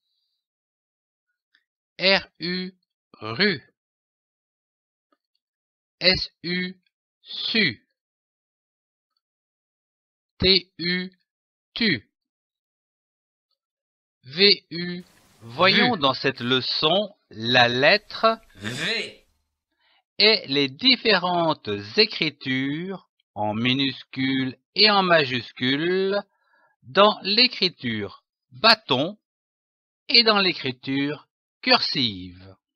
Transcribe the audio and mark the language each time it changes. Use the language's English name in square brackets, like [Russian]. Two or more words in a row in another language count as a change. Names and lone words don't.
[French] R-U, ru. S-U, su. T-U, tu. V-U, voyons dans cette leçon la lettre V et les différentes écritures en minuscules et en majuscules dans l'écriture bâton et dans l'écriture cursive.